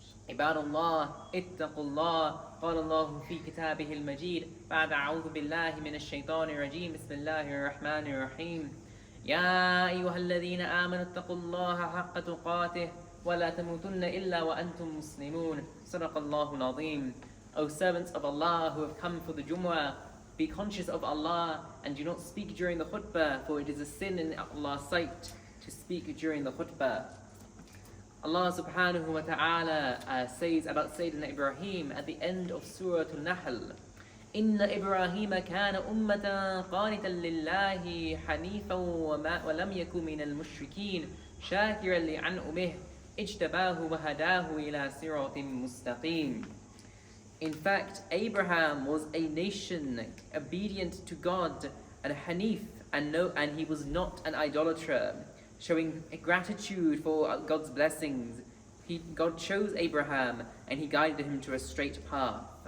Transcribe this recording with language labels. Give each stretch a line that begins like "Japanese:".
Arabic: عباد الله اتقوا الله قال الله في كتابه المجيد بعد أعوذ بالله من الشيطان الرجيم بسم الله الرحمن الرحيم يا أيها الذين آمنوا اتقوا الله حق تقاته ولا تموتن إلا وأنتم مسلمون صدق الله العظيم.
English: O servants of Allah who have come for the Jumu'ah, be conscious of Allah and do not speak during the khutbah, for it is a sin in Allah's sight to speak during the khutbah. Allah subhanahu wa ta'ala says about Sayyidina Ibrahim at the end of Surah Al-Nahl,
Arabic: إِنَّ إِبْرَاهِيمَ كَانَ أُمَّةً قَانِتًا لِلَّهِ حَنِيفًا وَلَمْ يَكُنْ مِنَ الْمُشْرِكِينَ شَاكِرًا لِأَنْعُمِهِ اجْتَبَاهُ وَهَدَاهُ إِلَى صِرَاطٍ مُسْتَقِيمٍ.
English: In fact, Abraham was a nation obedient to God and Hanif, and he was not an idolater, showing gratitude for God's blessings. God chose Abraham and he guided him to a straight path.